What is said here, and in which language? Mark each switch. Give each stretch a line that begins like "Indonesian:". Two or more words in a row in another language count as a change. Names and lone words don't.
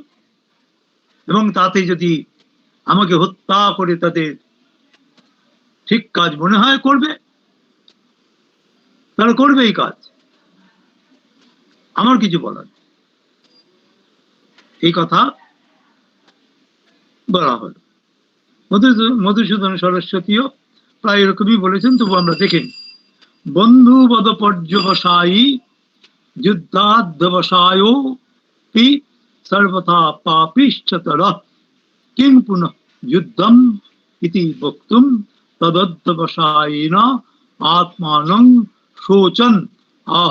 Bangla: এবং তাতে যদি আমাকে হত্যা করে তাদের ঠিক কাজ মনে হয় করবে, তারা করবে এই কাজ, আমার কিছু বলার। এই কথা বলা হলো। মধুসূদন সরস্বতীও প্রায় এরকমই বলেছেন, তবু আমরা দেখিনি।
Sanskrit: बन्धुवद पर्यवसायी युद्धाध्यवसायो पि सर्वथा पापिष्ठतर किं पुनः युद्धम इति वक्तुम तदध्यवसायेन आत्मानं शोचन आह।